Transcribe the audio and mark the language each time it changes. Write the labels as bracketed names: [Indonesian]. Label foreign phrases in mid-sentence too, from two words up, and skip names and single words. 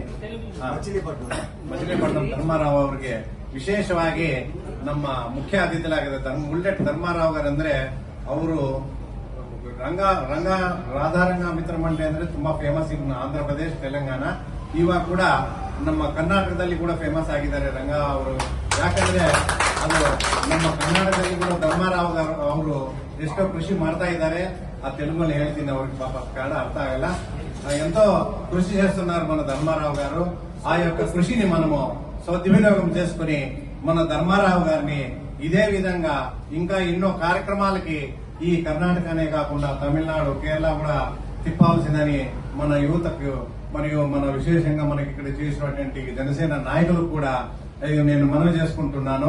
[Kannada] ಮಚಿಲಿಪಟ್ಟಣಂ ಧರ್ಮಾರಾವ್ ಅವರಿಗೆ ವಿಶೇಷವಾಗಿ ನಮ್ಮ ಮುಖ್ಯ ಅತಿಥಿಗಳಾಗಿದ್ದ ಬುಲ್ಲೆಟ್ ಧರ್ಮಾರಾವ್ ಅವರಂದ್ರೆ ಅವರು ರಂಗ ರಾಧಾರಂಗ ಮಿತ್ರ ಮಂಡಳಿ ಅಂದ್ರೆ ತುಂಬಾ ಫೇಮಸ್ ಇನ್ನು ಆಂಧ್ರ ಪ್ರದೇಶ ತೆಲಂಗಾಣ. ಇವಾಗ ಕೂಡ ನಮ್ಮ ಕರ್ನಾಟಕದಲ್ಲಿ ಕೂಡ ಫೇಮಸ್ ಆಗಿದ್ದಾರೆ ರಂಗ ಅವರು. ಯಾಕಂದ್ರೆ ಅದು ನಮ್ಮ ಕರ್ನಾಟಕದಲ್ಲಿ ಕೂಡ ಧರ್ಮಾರಾವ್ ಅವರು ಎಷ್ಟೋ ಕೃಷಿ ಮಾಡ್ತಾ ಇದ್ದಾರೆ. [Telugu] ఆ తెలుగులో [Kannada] ಹೇಳ್ತೀನಿ ಅವ್ರಿಗೆ [Telugu] పాప కన్నడ అర్థం ಆಗಲ್ಲ. ఎంతో కృషి చేస్తున్నారు మన ధర్మారావు గారు. ఆ యొక్క కృషిని మనము సద్వినియోగం చేసుకుని మన ధర్మారావు గారిని ఇదే విధంగా ఇంకా ఎన్నో కార్యక్రమాలకి ఈ కర్ణాటకనే కాకుండా తమిళనాడు కేరళ కూడా తిప్పాల్సిందని మన యువతకు మరియు మన విశేషంగా మనకి ఇక్కడ చేసినటువంటి జనసేన నాయకులకు కూడా నేను మనవి చేసుకుంటున్నాను.